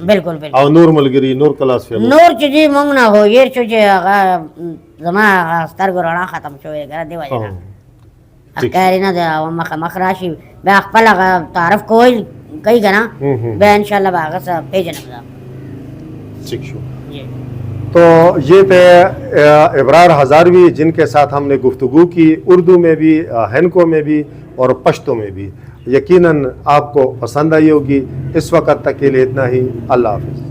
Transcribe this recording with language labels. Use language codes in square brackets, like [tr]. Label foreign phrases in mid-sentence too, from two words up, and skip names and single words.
[ps] بالکل بالکل او نور ملګري نور کلاس فیلو نور چې جی مونږ نه هو هېر شو چې هغه زما هغه سترګو رڼا ختم شوې ګره دې وجې نه ښکاري نه دی او مخ راشي بیا خپل هغه تعارف کوي که نه بیا انشاءالله به هغه څه پېژنم زه ٹھیک شو جی [ur] تو یہ تھے ابرار ہزاروی جن کے ساتھ ہم نے گفتگو کی اردو میں بھی ہینکو میں بھی اور پشتو میں بھی یقیناً آپ کو پسند آئی ہوگی اس وقت تک کے لیے اتنا ہی اللہ حافظ